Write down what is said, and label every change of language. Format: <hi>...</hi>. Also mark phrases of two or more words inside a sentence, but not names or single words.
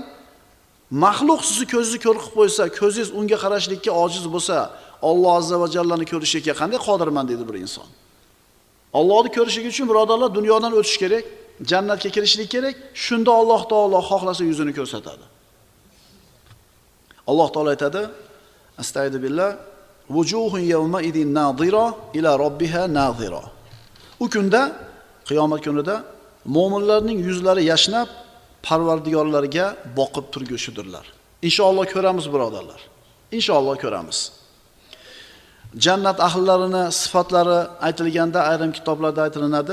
<uz>Mahluq sizni ko'zingizni ko'r qilib qo'ysa, ko'zingiz unga qarashlikka ojiz bo'lsa, Alloh azza va jallani ko'rishga qanday qodirman deydi bir inson. Allohni ko'rishligi uchun birodarlar dunyodan o'tish kerak, jannatga kirishlik kerak. Shunda Alloh taolo xohlasa yuzini ko'rsatadi. Alloh taolo aytadi:</uz> <ar>أستغفر بالله وجوه يومئذ ناضرة إلى ربها ناظرة.</ar> <uz>U kunda, qiyomat kunida mo'minlarning yuzlari yashnab, Parvardigorlarga boqib turgushidirlar. Inshaalloh ko'ramiz birodarlar. Inshaalloh ko'ramiz. Jannat ahllarini sifatlari aytilganda ayrim kitoblarda aytilinadi.</uz>